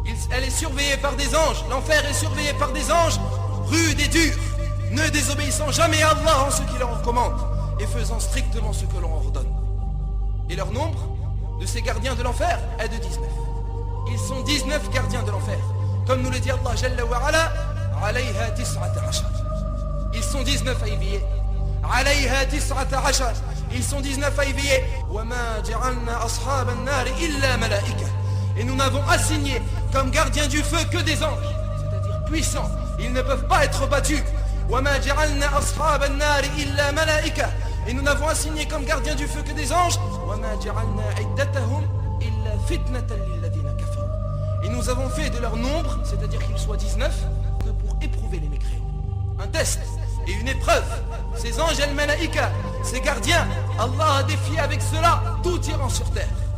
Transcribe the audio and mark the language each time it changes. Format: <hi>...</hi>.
<fr>Elle est surveillée par des anges, l'enfer est surveillé par des anges rudes et durs, ne désobéissant jamais à Allah en ce qu'il leur recommande et faisant strictement ce que l'on ordonne. Et leur nombre de ces gardiens de l'enfer est de 19. Ils sont 19 gardiens de l'enfer. Comme nous le dit Allah Jalla wa Ala:</fr> <ar>alayha tis'ata ashar.</ar> <fr>Ils sont 19 à y veiller.</fr> <ar>عليها 19.</ar> <fr>Ils sont 19 à y veiller.</fr> <ar>وما جعلنا أصحاب النار إلا ملائكة.</ar> <fr>Et nous n'avons assigné comme gardiens du feu que des anges, c'est-à-dire puissants. Ils ne peuvent pas être battus.</fr> <ar>وما جعلنا أصحاب النار إلا ملائكة.</ar> <fr>Et nous n'avons assigné comme gardiens du feu que des anges.</fr> <ar>وما جعلنا عدتهم إلا فتنة للذين كفروا.</ar> <fr>Et nous avons fait de leur nombre, c'est-à-dire qu'ils soient 19, que pour éprouver les mécréants. Un test et une épreuve. Ces anges al-malaïka, ces gardiens, Allah a défié avec cela tout tyran sur terre.</fr>